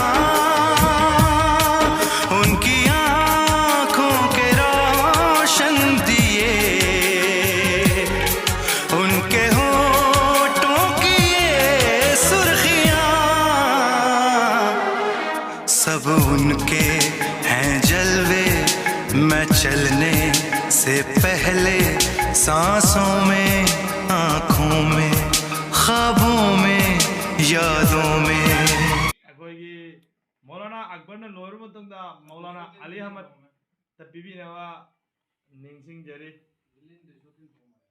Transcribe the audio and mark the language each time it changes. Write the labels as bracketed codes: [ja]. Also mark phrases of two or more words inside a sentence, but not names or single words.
[hi] उनकी आंखों के रोशन दिए, उनके होठों की ये सुर्खियां, सब उनके हैं जलवे। मैं चलने से पहले सांसों में, आंखों में, ख्वाबों में, यादों में। [mni] ꯑꯩꯈꯣꯏꯒꯤ ꯃꯧꯂꯥꯅꯥ ꯑꯛꯕꯔꯅ ꯂꯣꯏꯔꯕ ꯃꯇꯨꯡꯗ ꯃꯧꯂꯥꯅꯥ ꯑꯂꯤ ꯑꯍꯃꯗ ꯄꯤꯕꯤꯅꯕ ꯅꯤꯡꯁꯤꯡꯖꯔꯤ꯫